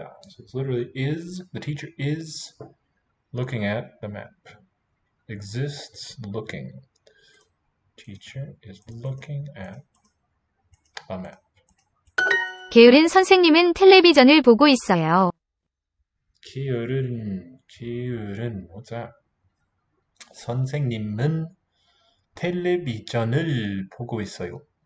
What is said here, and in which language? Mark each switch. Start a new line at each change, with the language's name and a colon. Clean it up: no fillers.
English: So it's literally is, the teacher is looking at the map. Exists looking. Teacher is looking at a map.
Korean: 게으른 선생님은 텔레비전을 보고 있어요.
English: 게으른, what's that?
Korean: 선생님은 텔레비전을 보고 있어요.